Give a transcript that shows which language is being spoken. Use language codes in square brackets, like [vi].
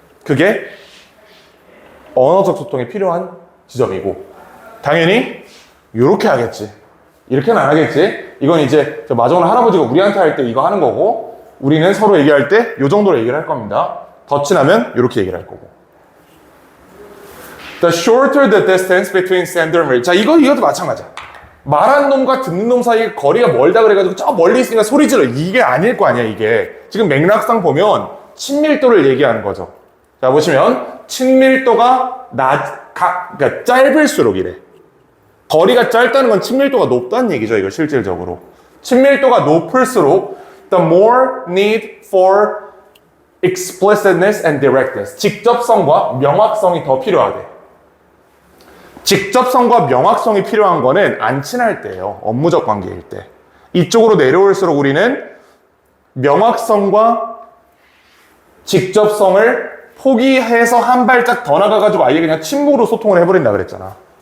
[ko] 그게 언어적 소통이 필요한 지점이고 당연히 이렇게 하겠지. 이렇게는 안 하겠지. 이건 이제 마정을 할아버지가 우리한테 할 때 이거 하는 거고 우리는 서로 얘기할 때 이 정도로 얘기를 할 겁니다. 더 친하면 이렇게 얘기를 할 거고. [en] The shorter the distance between sender and receiver. [ko] 자, 이것도 마찬가지야. 말한 놈과 듣는 놈 사이에 거리가 멀다 그래가지고 저 멀리 있으니까 소리 질러. 이게 아닐 거 아니야, 이게. 지금 맥락상 보면 친밀도를 얘기하는 거죠. 자, 보시면 친밀도가 그러니까 짧을수록 이래. 거리가 짧다는 건 친밀도가 높다는 얘기죠, 이거 실질적으로. 친밀도가 높을수록 [en] the more need for explicitness and directness. [ko] 직접성과 명확성이 더 필요하대. 직접성과 명확성이 필요한 거는 안 친할 때예요. 업무적 관계일 때. 이쪽으로 내려올수록 우리는 명확성과 직접성을 포기해서 한 발짝 더 나가가지고 아예 그냥 침묵으로 소통을 해버린다 그랬잖아.